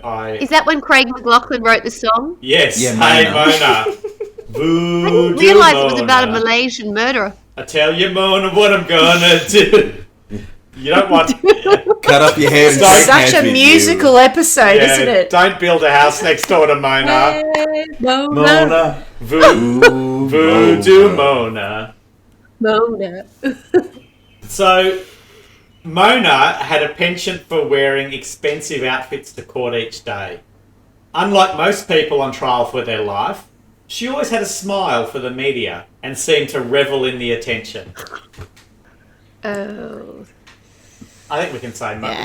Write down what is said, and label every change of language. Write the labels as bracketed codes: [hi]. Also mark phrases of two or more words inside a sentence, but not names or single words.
[en] Is that when Craig McLachlan wrote the song? Yes. Yeah, Hey, Mona. Mona. Voodoo I didn't realise it was Mona. about a Malaysian murderer. I tell you, Mona, what I'm gonna do. You don't want... Cut up your hair and It's shake Such hands a with musical episode, isn't it? Don't build a house next door to Mona. Mona. Voodoo Mona. Mona. So, Mona had a penchant for wearing expensive outfits to court each day. Unlike most people on trial for their life, she always had a smile for the media and seemed to revel in the attention. Oh. I think we can say Mona.